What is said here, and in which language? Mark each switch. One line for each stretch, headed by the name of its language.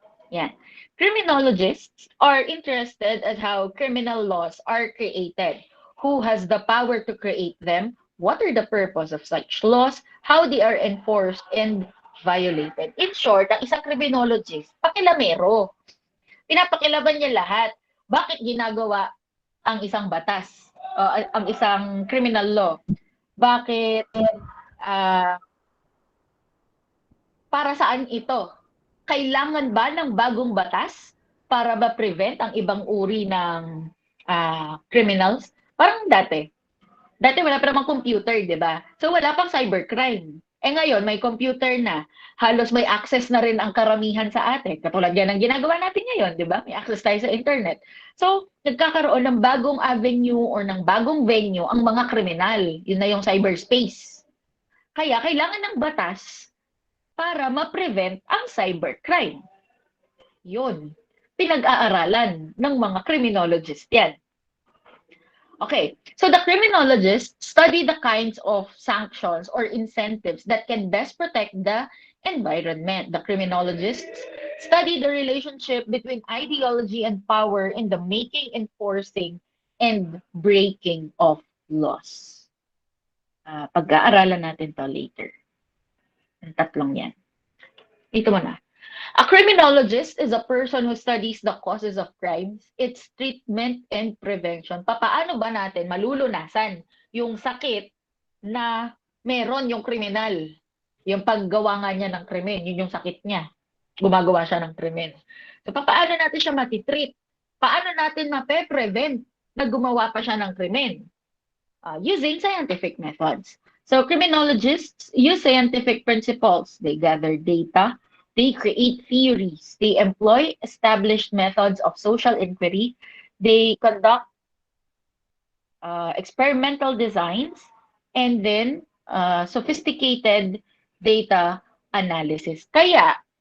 Filipino: Yan.
English: Criminologists are interested at how criminal laws are created, who has the power to create them, what are the purpose of such laws, how they are enforced and violated.
Filipino: In short, ang isang criminologist, pakilamero. Pinapakilaban niya lahat. Bakit ginagawa ang isang batas, ang isang criminal law? Bakit, uh, para saan ito? Kailangan ba ng bagong batas para ma-prevent ang ibang uri ng criminals? Parang dati. Dati wala pa namang computer, di ba? So wala pang cybercrime. Eh ngayon, may computer na. Halos may access na rin ang karamihan sa atin. Katulad yan ang ginagawa natin ngayon, di ba? May access tayo sa internet. So, nagkakaroon ng bagong avenue or ng bagong venue ang mga kriminal. Yun na yung cyberspace. Kaya kailangan ng batas para ma-prevent ang cybercrime. Yun. Pinag-aaralan ng mga criminologist yan.
English: Okay, so the criminologists study the kinds of sanctions or incentives that can best protect the environment. The criminologists study the relationship between ideology and power in the making, enforcing, and breaking of laws.
Filipino: Pag-aaralan natin to later. Ang tatlong yan. Ito mo na.
English: A criminologist is a person who studies the causes of crimes, its treatment and prevention.
Filipino: Papaano ba natin malulunasan yung sakit na meron yung kriminal? Yung paggawa nga niya ng krimen, yun yung sakit niya. Gumagawa siya ng krimen. So papaano natin siya matitreat? Paano natin mape-prevent na gumawa pa siya ng krimen?
English: Using scientific methods. So criminologists use scientific principles. They gather data. They create theories. They employ established methods of social inquiry. They conduct experimental designs and then sophisticated data analysis. Kaya,